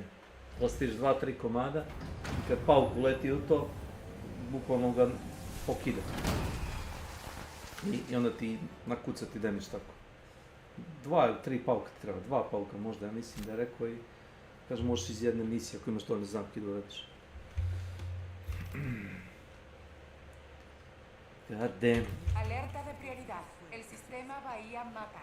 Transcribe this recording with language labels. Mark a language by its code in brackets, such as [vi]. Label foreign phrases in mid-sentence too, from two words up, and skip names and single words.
[sr] Postaviš 2-3 komada i kad pauk uleti u to, bukvalno ga pokida. I onda ti nakuca ti damage tako. 2 ili 3 pauka ti treba, 2 pauka možda, ja mislim da je rekao i kaže možeš iz jedne misije ako imaš dovoljno zamke da uradiš. [en] God damn. [es] Alerta de prioridad. El sistema Bahía mata.